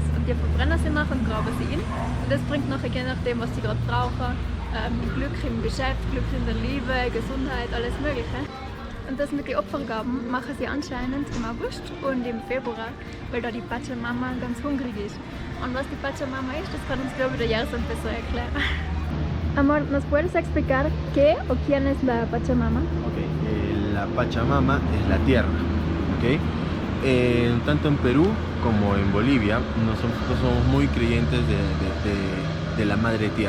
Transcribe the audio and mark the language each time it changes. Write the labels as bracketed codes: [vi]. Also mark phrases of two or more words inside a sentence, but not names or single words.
[de] Und die verbrennen sie nachher und graben sie in. Und das bringt nachher, je nachdem, was sie gerade brauchen, Glück im Geschäft, Glück in der Liebe, Gesundheit, alles Mögliche. Und das mit den Opfergaben machen sie anscheinend im August und im Februar, weil da die Pachamama ganz hungrig ist. Und was die Pachamama ist, das kann uns, glaube ich, der Gerson besser erklären. [es] Amor, ¿nos puedes explicar qué o quién es la Pachamama? Okay. La Pachamama es la tierra, ¿okay? Tanto en Perú como en Bolivia nosotros somos muy creyentes de la madre tierra.